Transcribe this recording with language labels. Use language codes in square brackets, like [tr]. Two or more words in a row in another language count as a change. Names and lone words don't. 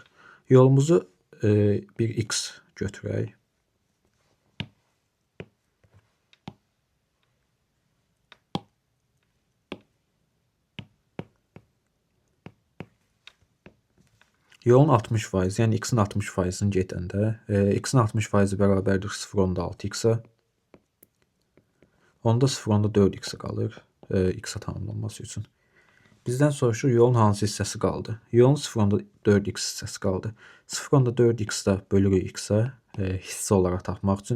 [az] Yolumuzu bir x götürək. Yolun 60%, yəni x-in 60%-ni gedəndə x-in 60%-i bərabərdir 0.6x-a. Onda 0.4x qalır x-a tamamlanması üçün. Bizdən soruşur yolun hansı hissəsi qaldı? Yolun 0.4x hissəsi qaldı. 0.4x-də bölürük x-a hissə olaraq tapmaq üçün.